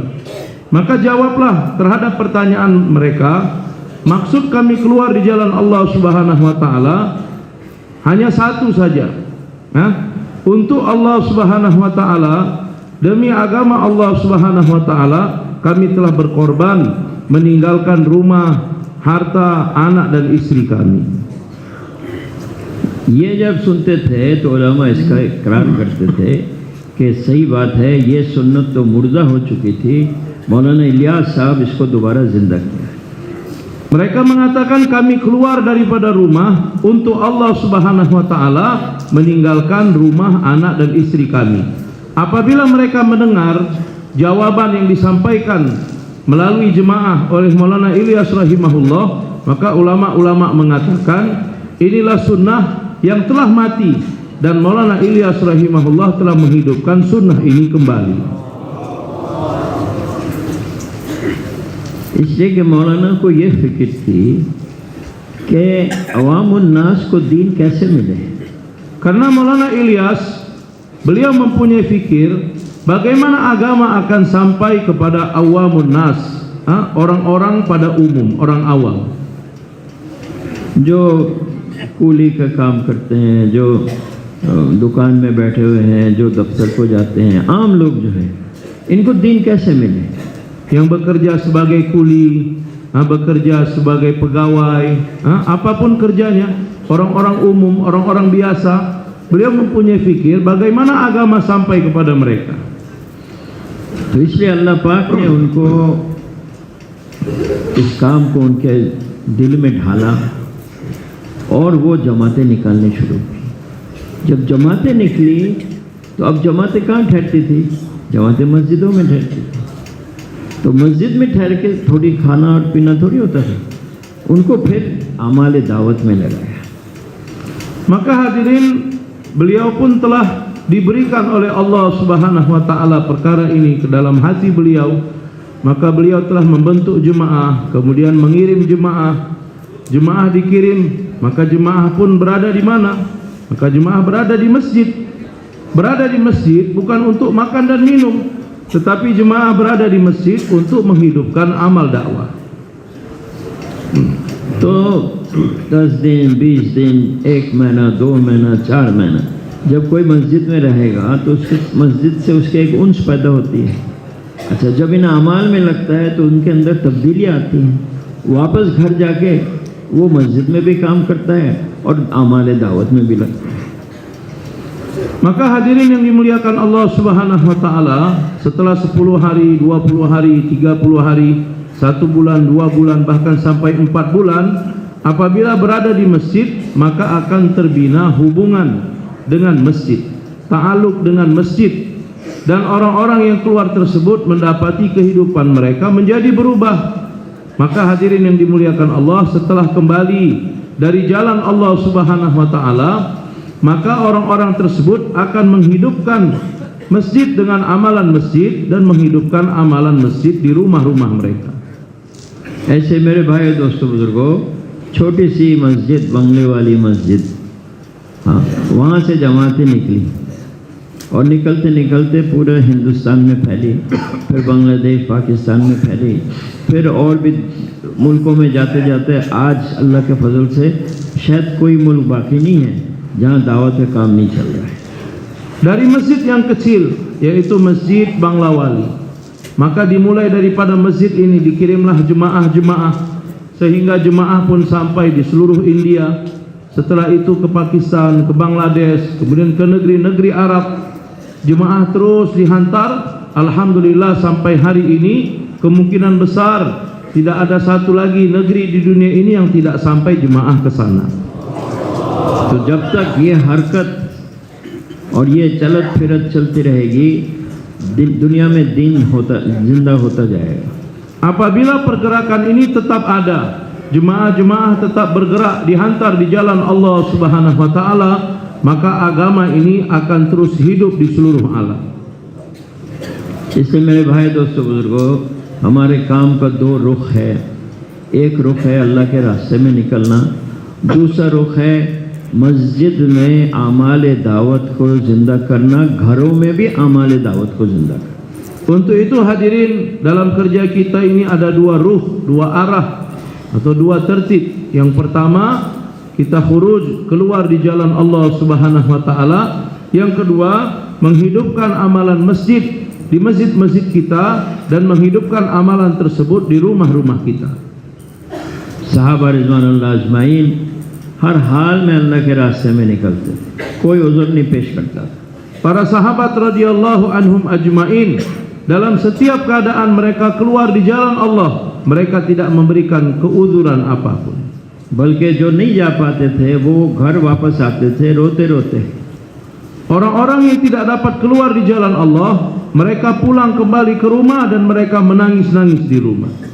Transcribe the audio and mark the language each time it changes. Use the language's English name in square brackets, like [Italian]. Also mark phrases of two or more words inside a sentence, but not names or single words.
[Indonesian] Maka jawablah terhadap pertanyaan mereka, maksud kami keluar di jalan [Arabic] الله سبحانه وتعالى [Indonesian] hanya satu saja, untuk [Arabic] الله سبحانه وتعالى, [Indonesian] demi agama [Arabic] الله سبحانه وتعالى [Indonesian] kami telah berkorban meninggalkan rumah, harta, anak dan istri kami. [Hindi] ये जब सुनते थे तो उलमा इसका इकरार करते थे कि सही बात है, ये सुन्नत तो मुर्दा हो चुकी थी, मौलाना इलियास साहब इसको दोबारा जिंदा किया। [Indonesian] Mereka mengatakan kami keluar daripada rumah untuk [Arabic] الله سبحانه وتعالى, [Indonesian] meninggalkan rumah, anak dan istri kami. Apabila mereka mendengar jawaban yang disampaikan melalui jemaah oleh Maulana Ilyas rahimahullah, maka ulama-ulama mengatakan inilah sunnah yang telah mati dan Maulana Ilyas rahimahullah telah menghidupkan sunnah ini kembali. [Hindi] इसलिए कि मौलाना को ये फिक्र थी कि [Arabic] عوام الناس [Hindi] को दीन कैसे मिले। [Indonesian] Karena Maulana Ilyas Beliau mempunyai fikir bagaimana agama akan sampai kepada [Arabic] عوام الناس, [Indonesian] orang-orang pada umum, orang awam. [Hindi] जो कूली का काम करते हैं, जो दुकान में बैठे हुए हैं, जो दफ्तर को जाते हैं, आम लोग जो है, इनको दीन कैसे मिले? [Indonesian] Yang bekerja sebagai kuli, bekerja sebagai pegawai, apapun kerjanya, orang-orang umum, orang-orang biasa, beliau mempunyai fikir bagaimana agama sampai kepada mereka. [Hindi] तो इसलिए अल्लाह पाक ने उनको इस काम को उनके दिल में ढाला और वो जमातें निकालनी शुरू की। जब जमातें निकली तो अब जमातें कहाँ ठहरती थी? जमातें मस्जिदों में ठहरती थी। तो मस्जिद में ठहर के थोड़ी खाना और पीना थोड़ी होता था, उनको फिर आमाल दावत में लगाया। [Indonesian] Maka hadirin, beliau pun telah diberikan oleh [Arabic] الله سبحانه وتعالى [Indonesian] perkara ini ke dalam hati beliau. Maka beliau telah membentuk jemaah, kemudian mengirim jemaah. Jemaah dikirim, maka jemaah pun berada di mana? Maka jemaah berada di masjid. Berada di masjid bukan untuk makan dan minum, tetapi jemaah berada di masjid untuk menghidupkan amal dakwah. [Hindi] तो 10 दिन, 20 दिन, 1 महीना, 2 महीना, 4 महीना जब कोई मस्जिद में रहेगा तो उसके मस्जिद से उसके एक उन्स पैदा होती है। अच्छा, जब इन अमाल में लगता है तो उनके अंदर तब्दीलियाँ आती हैं। वापस घर जाके वो मस्जिद में भी काम करता है और अमाल दावत में भी लगता है। [Indonesian] Maka hadirin yang dimuliakan [Arabic] الله سبحانه وتعالى, [Indonesian] setelah 10 hari, 20 hari, 30 hari, 1 bulan, 2 bulan, bahkan sampai 4 bulan, apabila berada di masjid, maka akan terbina hubungan dengan masjid, ta'aluk dengan masjid, dan orang-orang yang keluar tersebut mendapati kehidupan mereka menjadi berubah. Maka hadirin yang dimuliakan Allah, setelah kembali dari jalan [Arabic] الله سبحانه وتعالى, [Indonesian] maka orang-orang tersebut akan menghidupkan masjid dengan amalan masjid dan menghidupkan amalan masjid di rumah-rumah mereka. [Hindi] ऐसे मेरे भाई दोस्तों बुजुर्गों, छोटी सी मस्जिद, बंगले वाली मस्जिद, हाँ, वहाँ से जमातें निकली और निकलते निकलते पूरे हिंदुस्तान में फैली, फिर बांग्लादेश, पाकिस्तान में फैली, फिर और भी मुल्कों में जाते जाते आज अल्लाह के फजल से शायद कोई मुल्क बाकी नहीं है जहाँ दावत का काम नहीं चल रहा है। [Indonesian] Dari masjid yang kecil, yaitu Masjid Banglawali, maka dimulai daripada masjid ini dikirimlah jemaah-jemaah, sehingga jemaah pun sampai di seluruh India, setelah itu ke Pakistan, ke Bangladesh, kemudian ke negeri-negeri Arab. Jemaah terus dihantar, alhamdulillah sampai hari ini kemungkinan besar tidak ada satu lagi negeri di dunia ini yang tidak sampai jemaah ke sana. [Hindi] तो जब तक ये हरकत और ये चलत फिरत चलती रहेगी, दुनिया में दीन जिंदा होता जाएगा। [Indonesian] Apabila pergerakan ini tetap ada, jemaah-jemaah tetap bergerak dihantar di jalan [Arabic] الله سبحانه وتعالى, [Indonesian] maka agama ini akan terus hidup di seluruh alam. [Hindi] इसलिए मेरे भाई दोस्तों बुजुर्गों, हमारे काम का 2 रुख है। एक रुख है अल्लाह के रास्ते में निकलना, दूसरा रुख है मस्जिद में आमाल दावत को जिंदा करना, घरों में भी आमाल दावत को जिंदा करना। [Indonesian] Untuk itu hadirin, dalam kerja kita ini ada 2 ruh, 2 arah atau 2 tertib. Yang pertama, kita khuruj, keluar di jalan [Arabic] الله سبحانه وتعالى. [Indonesian] Yang kedua, menghidupkan amalan masjid di masjid-masjid kita dan menghidupkan amalan tersebut di rumah-rumah kita. [Hindi] साहबा [Arabic] رضوان الله أجمعين [Hindi] हर हाल में अल्लाह के रास्ते में निकलते, कोई उज़र नहीं पेश करता। [Indonesian] Para sahabat [Arabic] رضي الله عنهم أجمعين, [Indonesian] dalam setiap keadaan mereka keluar di jalan Allah, mereka tidak memberikan keuzuran apapun. [Hindi] बल्कि जो नहीं जा पाते थे वो घर वापस आते थे रोते रोते। [Indonesian] Orang-orang yang tidak dapat keluar di jalan Allah, mereka pulang kembali ke rumah dan mereka menangis-nangis di rumah.